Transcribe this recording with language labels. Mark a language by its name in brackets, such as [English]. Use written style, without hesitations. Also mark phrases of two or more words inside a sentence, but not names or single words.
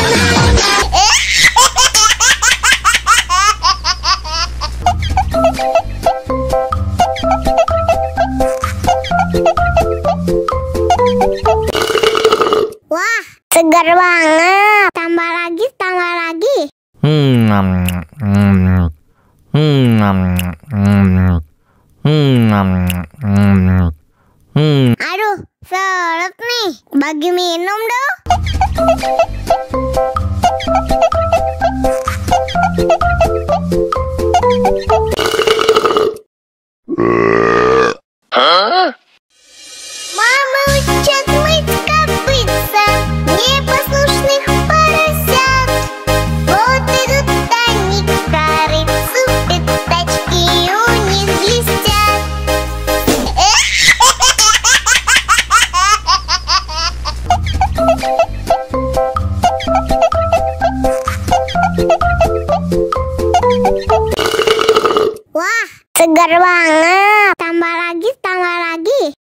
[Indonesian] Wah, segar banget. Tambah lagi, tambah lagi. Aduh, seret nih. Bagi minum dong. [Russian] Мама учат мыть копытца непослушных поросят. Вот идут они к корыцу, пятачки у них блестят. [Indonesian] Wah, segar banget. Tambah lagi, tambah lagi.